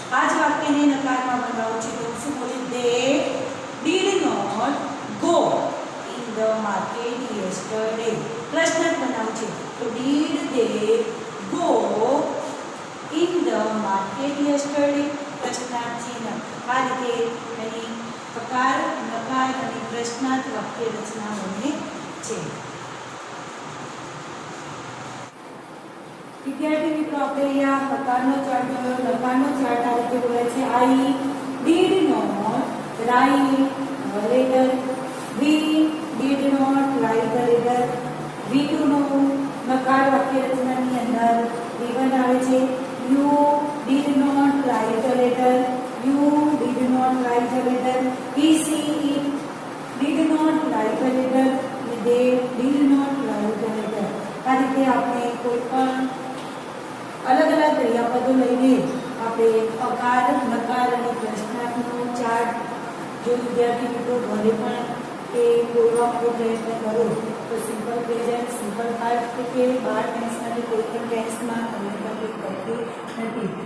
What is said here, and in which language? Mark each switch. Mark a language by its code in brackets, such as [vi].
[gu] આ જ વાક્યને નકારમાં બનાવવું છે તો શું બોલે? [en] They did not go in the market yesterday. [gu] પ્રશ્ન બનાવવું છે તો [en] did they go in the market yesterday? [gu] પ્રશ્નાર્થ ચિહ્ન. આ રીતે એની પ્રકાર, નકાર અને પ્રશ્નાર્થ વાક્ય રચના બને છે. વિદ્યાર્થી મિત્રો, આપણે અહીંયા પ્રકારનો ચાર્ટ જોયો. નકારનો ચાર્ટ આ રીતે બોલે છે: [en] I did not write a letter. We did not write a letter. [gu] V2 નો નકાર વાક્ય રચનાની અંદર V1 આવે છે. [en] You did not write a letter. You did not write a letter. He, she, it did not write a letter. They did not write a letter. [gu] આ રીતે આપણે કોઈ પણ અલગ અલગ ક્રિયાપદો લઈને આપણે અકાર, નકાર અને પ્રશ્નાર્થનો ચાર્ટ જો વિદ્યાર્થી મિત્રો ઘરે પણ એ દોરવાનો પ્રયત્ન કરો તો સિમ્પલ પ્રેઝન્ટ, સિમ્પલ પાસ્ટ કે 12 ટેન્સમાંથી કોઈ પણ ટેન્સમાં તમને તકલીફ પડતી નથી.